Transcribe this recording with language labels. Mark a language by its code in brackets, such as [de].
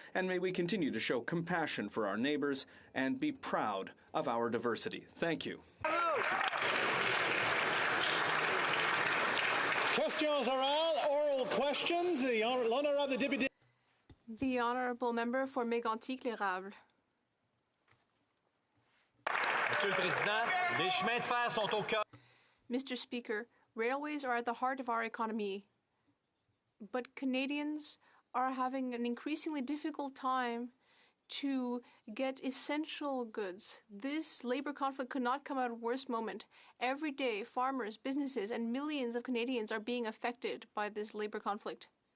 [en] And may we continue to show compassion for our neighbors and be proud of our diversity. Thank you. [fr] Questions orales, [en] oral questions. [fr] L'honorable député. [en] The Honourable Member for Mégantic-l'Érable. [fr] Monsieur le Président, les chemins de fer sont au cœur. [en] Mr. Speaker, railways are at the heart of our economy, but Canadians are having an increasingly difficult time to get essential goods. This labor conflict could not come at a worse moment. Every day, farmers, businesses, and millions of Canadians are being affected by this labor conflict.